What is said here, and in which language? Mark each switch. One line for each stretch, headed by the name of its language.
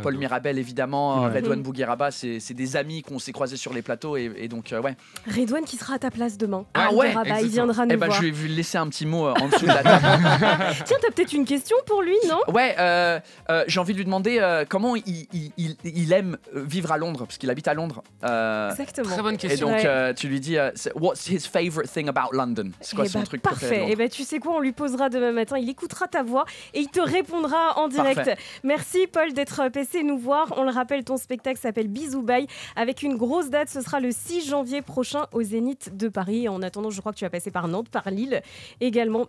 French: Paul Mirabel, évidemment. Redouane Bougueraba, c'est des amis qu'on s'est croisés sur les plateaux. Et donc, ouais. Redouane qui sera à ta place demain. Ah ouais, il viendra nous voir. Je vais lui laisser un petit mot en dessous de la table. Tiens, t'as peut-être une question pour lui, non? Ouais, j'ai envie de lui demander comment il aime vivre à Londres, parce qu'il habite à Londres. Exactement. Très bonne question. Et donc, tu lui dis,
English: what's his favorite thing about London?
French: C'est quoi son truc préféré? Parfait. Et tu sais quoi, on lui posera demain matin, il écoutera ta voix et il te répondra en direct. Parfait. Merci Paul d'être passé nous voir. On le rappelle, ton spectacle s'appelle Bisou Bye avec une grosse date. Ce sera le 6 janvier prochain au Zénith de Paris. En attendant, je crois que tu vas passer par Nantes, par Lille également.